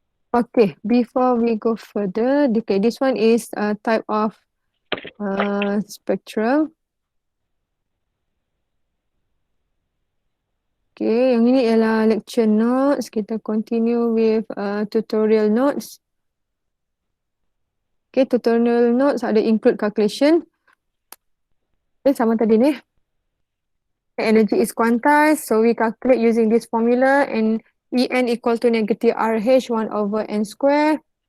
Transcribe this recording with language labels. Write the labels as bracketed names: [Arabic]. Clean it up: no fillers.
[English] Okay, before we go further, okay, this one is a type of spectrum. [Malay] Okay, yang ini ialah lecture notes. [English] Kita continue with tutorial notes. Okay, tutorial notes ada include calculation. Okay, [Malay] sama tadi ni. [English] Energy is quantized, so we calculate using this formula, and En equal to negative RH 1 over N square.